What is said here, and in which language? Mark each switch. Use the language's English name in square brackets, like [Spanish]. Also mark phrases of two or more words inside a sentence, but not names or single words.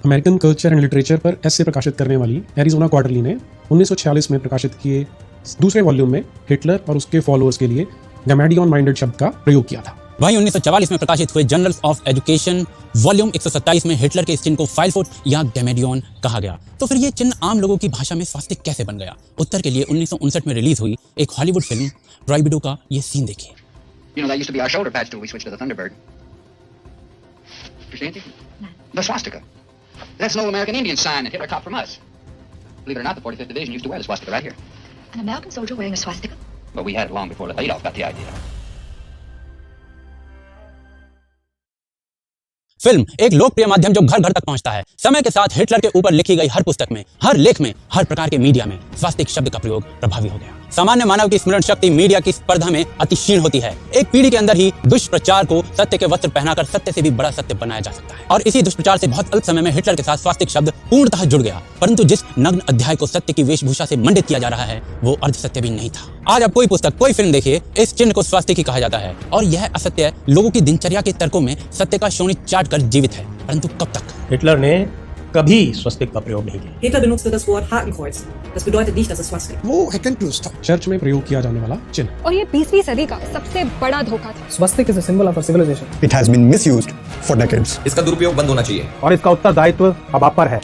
[English] American Culture and Literature [Hindi] पर ऐसे प्रकाशित करने वाली एरिजोना क्वार्टरली ने 1946 में प्रकाशित किए दूसरे वॉल्यूम में हिटलर और उसके फॉलोअर्स के लिए [English] gammadion minded [Hindi] शब्द का प्रयोग किया था। वहीं 1944 में प्रकाशित हुए जर्नल्स ऑफ एजुकेशन वॉल्यूम 127 में हिटलर के इस चिन्ह को फाइलफोट या गैमेडियन कहा गया। तो फिर ये चिन्ह आम लोगों की भाषा में स्वास्तिक कैसे बन गया? उत्तर के लिए 1959 में रिलीज हुई एक हॉलीवुड फिल्म प्रोहिबिटो का ये सीन देखिए। [English] You know, that used to be our shoulder patch till we switched to the Thunderbird. Christianity? The swastika. That's an old American Indian sign that Hitler copied from us. Believe it or not, the 45th Division used to wear the swastika right here. An American soldier wearing a swastika? But we had it long before Adolf got the idea. [Hindi] फिल्म एक लोकप्रिय माध्यम जो घर घर तक पहुंचता है। समय के साथ हिटलर के ऊपर लिखी गई हर पुस्तक में, हर लेख में, हर प्रकार के मीडिया में स्वास्तिक शब्द का प्रयोग प्रभावी हो गया। सामान्य मानव की स्मरण शक्ति मीडिया की स्पर्धा में अति क्षीण होती है। एक पीढ़ी के अंदर ही दुष्प्रचार को सत्य के वस्त्र पहनाकर सत्य से भी बड़ा सत्य बनाया जा सकता है, और इसी दुष्प्रचार से बहुत अल्प समय में हिटलर के साथ स्वास्तिक शब्द पूर्णतः जुड़ गया। परंतु जिस नग्न अध्याय को सत्य की वेशभूषा से मंडित किया जा रहा है, वो अर्ध सत्य भी नहीं था। आज आप कोई पुस्तक, कोई फिल्म देखिए, इस चिन्ह को स्वास्तिक ही कहा जाता है, और यह असत्य लोगों की दिनचर्या के तर्कों में सत्य का शोणित चाट कर जीवित है। परंतु कब तक? हिटलर ने कभी स्वस्तिक का प्रयोग नहीं किया। [German] Hitler benutzte das Wort Hakenkreuz. Das bedeutet nicht, dass es Swastika. [Hindi] वो हेकेनक्राइस था। चर्च में प्रयोग किया जाने वाला चिन्ह। और ये 20वीं सदी का सबसे बड़ा धोखा था। [English] Swastika is a symbol of our civilization. It has been misused for decades. [Hindi] इसका दुरुपयोग बंद होना चाहिए और इसका उत्तरदायित्व अब आप पर है,